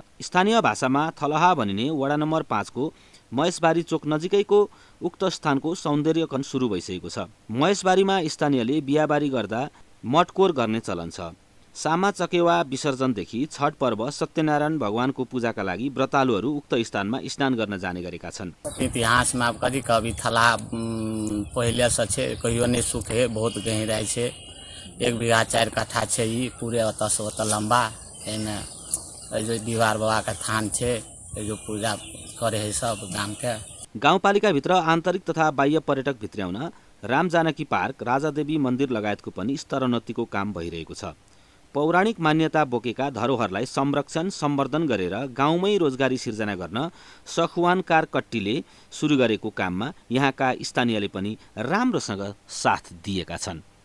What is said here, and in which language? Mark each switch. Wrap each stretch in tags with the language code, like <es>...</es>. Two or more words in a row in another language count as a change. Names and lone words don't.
<ne>स्थानीय भाषामा थलहा भनिने वडा नम्बर 5 को महेशबारी चोक नजिकैको उक्त स्थानको सौन्दर्यकरण सुरु भइसकेको छ। महेशबारीमा स्थानीयले बिहाबारी गर्दा मटकोर गर्ने चलन छ। सामा चकेवा विसर्जनदेखि छठ पर्व सत्यनारायण भगवानको पूजाका लागि व्रतालुहरू उक्त स्थानमा स्नान गर्न जाने गरेका छन्।</ne> <mai>इतिहासमा कभी कभी थला पहिले से छै, कहियो नहीं सूखे, बहुत गहराई छै। 1 बीघा 4 कट्ठा छै। ई पूरे ओतऽ से ओतऽ लंबा एने जो दीवार बाबा का थान छै, जो पूजा करे है सब गांव के।</mai> <ne>गाउँपालिकाभित्र आन्तरिक तथा बाह्य पर्यटक भित्र्याउन राम जानकी पार्क, राजादेवी मन्दिर लगायतको पनि स्तरोन्नतिको काम भइरहेको छ। पौराणिक मान्यता बोकेका धरोहरलाई संरक्षण सम्वर्धन गरेर गाउँमै रोजगारी सिर्जना गर्न सखुवान कारकट्टीले सुरु गरेको काममा यहाँका स्थानीयले पनि राम्रोसँग साथ दिएका छन्।</ne>